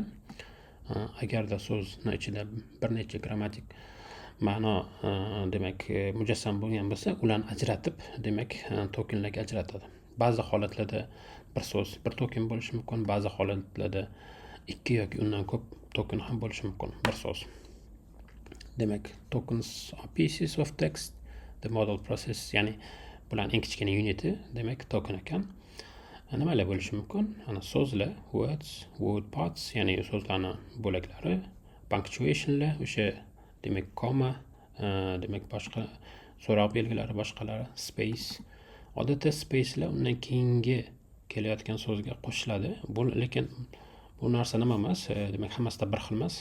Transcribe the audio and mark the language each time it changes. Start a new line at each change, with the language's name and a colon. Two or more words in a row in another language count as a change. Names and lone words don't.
Uzbek: Agarda so'zni ichida bir necha grammatik ma'no demak mujassam bo'lgan bo'lsa, ularni ajratib demak tokenlarga ajratadi. Ba'zi holatlarda bir so'z bir token bo'lishi mumkin, ba'zi holatlarda ikki yoki undan ko'p token ham bo'lishi mumkin bir so'z. Demak,
English: tokens are pieces of text, the model process,
Uzbek: ya'ni bularning eng kichkina uniti demak token ekan. Nimalar bo'lishi mumkin? Ana so'zlar,
English: words, word parts,
Uzbek: ya'ni so'zlarning bo'laklari, punctuationlar, o'sha demak comma, demak boshqa so'roq belgilari, boshqalari, space. Odatda spacelar undan keyingi kelayotgan so'zga qo'shiladi. Bu lekin bu narsa nima emas, demak hammasida bir xil emas.